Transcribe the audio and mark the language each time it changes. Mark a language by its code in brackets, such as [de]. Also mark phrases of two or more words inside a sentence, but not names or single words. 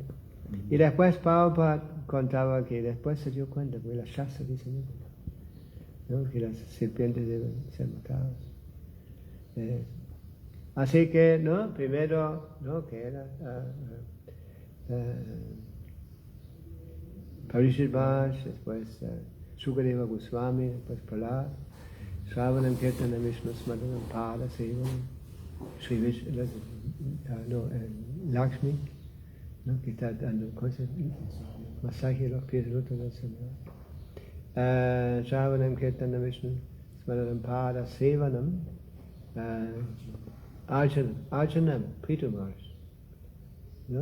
[es] Y después Prabhupada contaba que después se dio cuenta, porque la Shastra dice, ¿no? Que las serpientes deben ser matadas. Así que, ¿no? Primero, ¿no? Que era Parishit Maharaj, después Sukadeva Goswami, después Prahlad, [sa] श्रवणम्, कीर्तनम्, विष्णुस्मरणम्, परसेवनम्, [es] Sri Vishnu, Lakshmi, ¿no? Que está dando cosas, masaje de los pies del otro del Señor. [sa] श्रवणम्, कीर्तनम्, विष्णुस्मरणम्, परसेवनम्, अर्जुन प्रितुमरस्, [es] ¿no?